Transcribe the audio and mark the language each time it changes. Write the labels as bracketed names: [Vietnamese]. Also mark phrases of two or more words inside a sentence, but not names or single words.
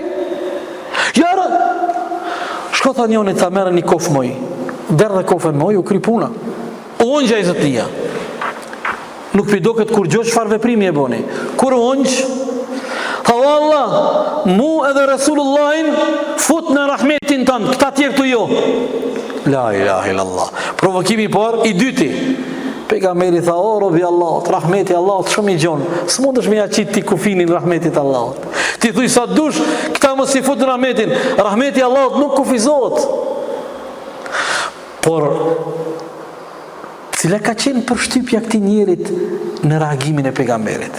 [Albanian] Jara, shko tha njoni ta merë një kofë moj, derë dhe kofën moj, u kry puna. Unë gjaj zëtia. Nuk pido këtë kur gjosh farë veprimi e boni. Kur unë tha Allah, mu edhe Resulullahin fut në rahmetin tënë, këta tjerë të jo. [Arabic] لا إله إلا الله. [Albanian] Provokimi por i dyti. Pejgamberi tha, o robi Allahut, rahmeti Allahut shumë i gjonë, së mund është me jaqit ti kufinin rahmetit Allahut. Ti thuj sa dush, këta mos i fut në rahmetin, rahmeti Allahut nuk kufizohet. Por, cila ka qenë përshtypja këtij njerit në reagimin e pejgamberit?